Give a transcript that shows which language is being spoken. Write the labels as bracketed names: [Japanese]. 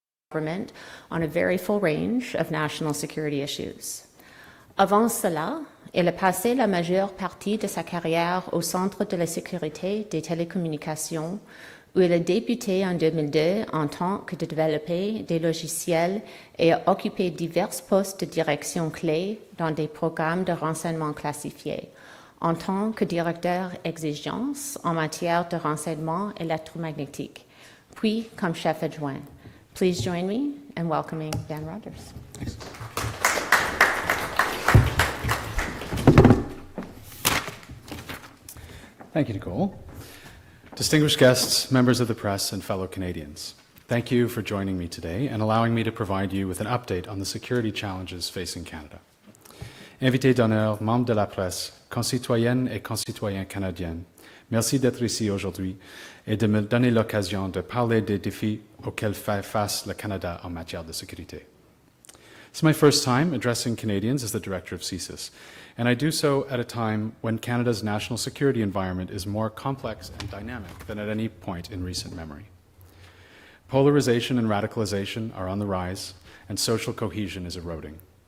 [English] government on a very full range of national security issues. [French] Avant cela, il a passé la majeure partie de sa carrière au Centre de la sécurité des télécommunications, où il a débuté en 2002 en tant que développeur des logiciels et a occupé divers postes de direction clés dans des programmes de renseignement classifiés, en tant que directeur exigence en matière de renseignement électromagnétique, puis comme chef adjoint. [English] Please join me in welcoming Dan Rogers. Thanks. Thank you, Nicole. Distinguished guests, members of the press, and fellow Canadians, thank you for joining me today and allowing me to provide you with an update on the security challenges facing Canada. [French] Invités d'honneur, membres de la presse, concitoyennes et concitoyens canadiens, merci d'être ici aujourd'hui et de me donner l'occasion de parler des défis auxquels fait face le Canada en matière de sécurité. [English] It's my first time addressing Canadians as the director of CSIS, and I do so at a time when Canada's national security environment is more complex and dynamic than at any point in recent memory. Polarization and radicalization are on the rise, and social cohesion is eroding.